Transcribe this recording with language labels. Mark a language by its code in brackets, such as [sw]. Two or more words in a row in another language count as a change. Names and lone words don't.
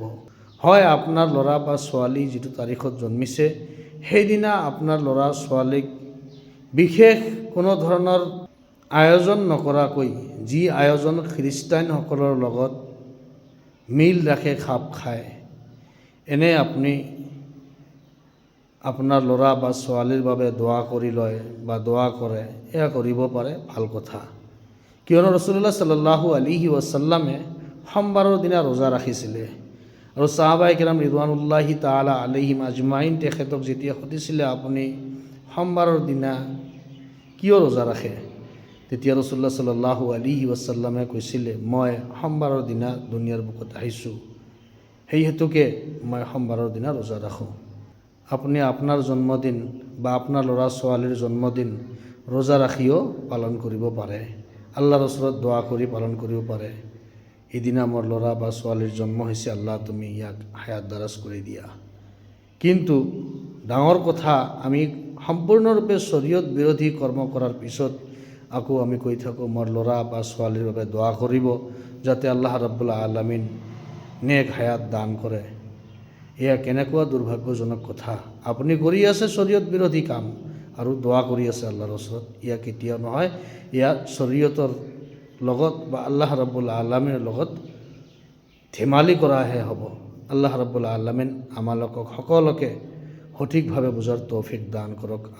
[as] হয়, আপোনাৰ ল'ৰা বা ছোৱালী যিটো তাৰিখত জন্মিছে, সেইদিনা আপোনাৰ ল'ৰা ছোৱালীক বিশেষ কোনো ধৰণৰ আয়োজন নকৰাকৈ, যি আয়োজন খ্ৰীষ্টানসকলৰ লগত মিল ৰাখে, খাপ খায়, এনে আপুনি আপোনাৰ ল'ৰা বা ছোৱালীৰ বাবে দোৱা কৰি লয় বা দোৱা কৰে, এয়া কৰিব পাৰে, ভাল কথা। কিয়নো [ar] رسول الله صلى الله عليه وسلم [as] সোমবাৰৰ দিনা ৰোজা ৰাখিছিলে আৰু সাহাবায়ে কেৰাম [ar] رضوان الله تعالى عليهم أجمعين [as] তেখেতক যেতিয়া সুধিছিলে, আপুনি সোমবাৰৰ দিনা কিয় ৰোজা ৰাখে, তেতিয়া [ar] رسول الله صلى الله عليه وسلم [as] কৈছিলে, মই সোমবাৰৰ দিনা দুনিয়াৰ বুকুত আহিছোঁ, সেই হেতুকে মই সোমবাৰৰ দিনা ৰোজা ৰাখোঁ। আপুনি আপোনাৰ জন্মদিন বা আপোনাৰ ল'ৰা ছোৱালীৰ জন্মদিন ৰোজা ৰাখিও পালন কৰিব পাৰে, আল্লাহৰ ওচৰত দোৱা কৰি পালন কৰিব পাৰে, এদিনা মোৰ ল'ৰা বা ছোৱালীৰ জন্ম হৈছে, আল্লাহ তুমি ইয়াক হায়াত দাৰাজ কৰি দিয়া। কিন্তু ডাঙৰ কথা, আমি সম্পূৰ্ণৰূপে শৰীয়ত বিৰোধী কৰ্ম কৰাৰ পিছত আকৌ আমি কৈ থাকোঁ, মোৰ ল'ৰা বা ছোৱালীৰ বাবে দোৱা কৰিব যাতে [ar] الله رب العالمين [as] নেক হায়াত দান কৰে। এয়া কেনেকুৱা দুৰ্ভাগ্যজনক কথা। আপুনি কৰি আছে শৰীয়ত বিৰোধী কাম আৰু দোৱা কৰি আছে আল্লাহৰ ওচৰত, এয়া কেতিয়াও নহয়। এয়া শৰীয়তৰ লগত বা [ar] الله رب العالمين [as] লগত ধেমালি কৰাহে হ'ব। [ar] الله رب العالمين [as] আমালোকক সকলোকে সঠিকভাৱে বুজাৰ তৌফিক দান কৰক।